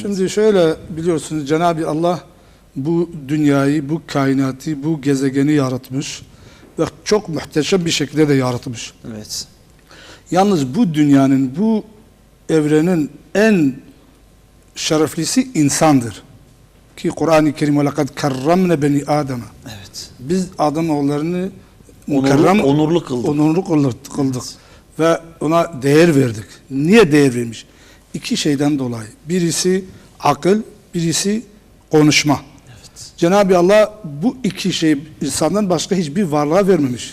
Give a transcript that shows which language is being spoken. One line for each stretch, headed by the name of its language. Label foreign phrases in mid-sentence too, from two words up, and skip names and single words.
Turkish: Şimdi şöyle biliyorsunuz Cenab-ı Allah bu dünyayı, bu kainatı, bu gezegeni yaratmış ve çok muhteşem bir şekilde de yaratmış. Evet. Yalnız bu dünyanın, bu evrenin en şereflisi insandır.
Arabic: Ki Kur'an-ı Kerim وَلَقَدْ كَرَّمْنَ بَنِي آدَمَ.
Turkish: Evet. Biz Adem oğullarını onurlu kıldık. Onurlu kıldık. Ve ona değer verdik. Niye değer vermiş? 2 şeyden dolayı. Birisi akıl, birisi konuşma. Evet. Cenab-ı Allah bu 2 şey insandan başka hiçbir varlığa vermemiş.